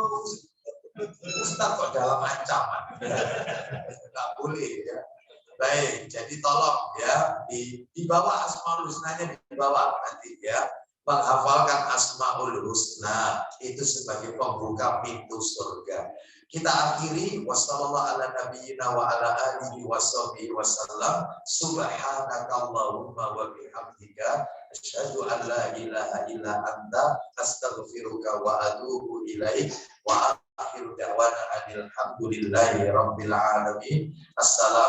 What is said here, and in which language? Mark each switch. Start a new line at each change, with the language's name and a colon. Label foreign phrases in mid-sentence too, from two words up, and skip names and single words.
Indonesian: Ustaz kok dalam ancaman. Nggak boleh ya. Baik, jadi tolong ya dibawa Asmaul Husnanya, dibawa nanti ya. Menghafalkan Asmaul Husna itu sebagai pembuka pintu surga. Kita akhiri
Arabic: وصلى الله على نبينا وعلى آله وصحبه وسلم. سبحانك اللهم وبحمدك أشهد أن لا إله إلا أنت أستغفرك وأتوب إليك وآخر دعوانا الحمد لله رب العالمين.